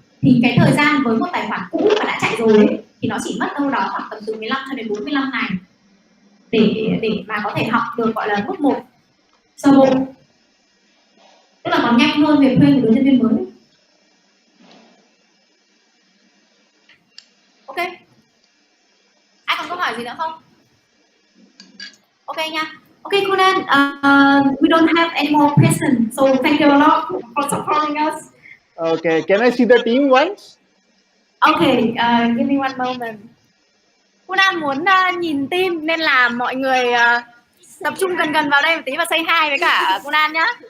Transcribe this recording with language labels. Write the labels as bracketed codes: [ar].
[vi] Thì cái thời gian với một tài khoản cũ mà đã chạy rồi ấy, thì nó chỉ mất đâu đó khoảng tầm từ 15 cho đến 45 ngày để mà có thể học được, gọi là bước 1 sơ bộ, tức là còn nhanh hơn việc thuê một đứa nhân viên mới. Ok, ai còn câu hỏi gì nữa không? Ok nha. [en] Okay, Conan, we don't have any more questions, so thank you a lot for supporting us. Okay, can I see the team once? Okay, give me one moment. [vi] Conan muốn nhìn team nên là mọi người tập trung gần vào đây một tí và say hi với cả Conan nhá.